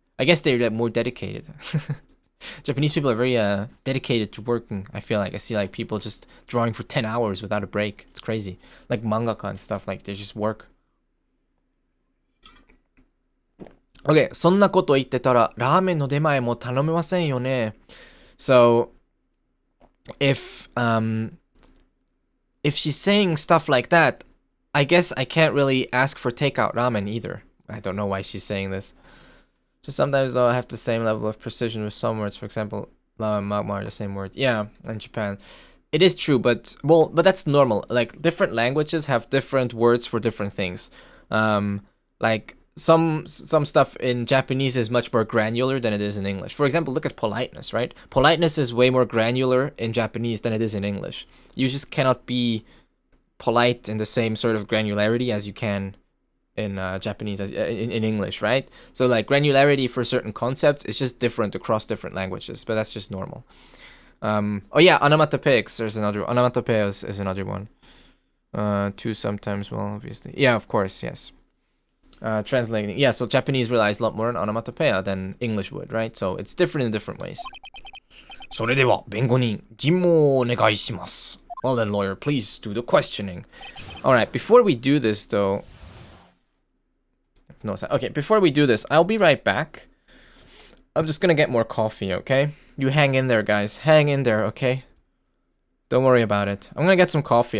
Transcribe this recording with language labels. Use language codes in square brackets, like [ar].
[en] I guess they're more dedicated. Japanese people are very dedicated to working, I feel like. I see like people just drawing for 10 hours without a break. It's crazy. Like mangaka and stuff, like they just work. [ja] Okay, そんなこと言ってたらラーメンの出前も頼めませんよね。 [en] So, if she's saying stuff like that, I guess I can't really ask for takeout ramen either. I don't know why she's saying this. Just sometimes though I have the same level of precision with some words. For example, ramen and magma are the same word. Yeah, in Japan. It is true, but that's normal. Like different languages have different words for different things. Like some stuff in Japanese is much more granular than it is in English. For example, look at politeness, right? Politeness is way more granular in Japanese than it is in English. You just cannot be polite in the same sort of granularity as you can in Japanese, as in English, right? So like granularity for certain concepts is just different across different languages, but that's just normal. Oh yeah, onomatopoeics. There's another. Onomatopoeia is another one. Two sometimes, well, obviously. Yeah, of course, yes. Translating. Yeah, so Japanese relies a lot more on onomatopoeia than English would, right? So it's different in different ways. [ja] それでは弁護人、尋問をお願いします. [en] Well then, lawyer, please do the questioning. Alright, before we do this, though... No, okay, before we do this, I'll be right back. I'm just gonna get more coffee, okay? You hang in there, guys. Hang in there, okay? Don't worry about it. I'm gonna get some coffee.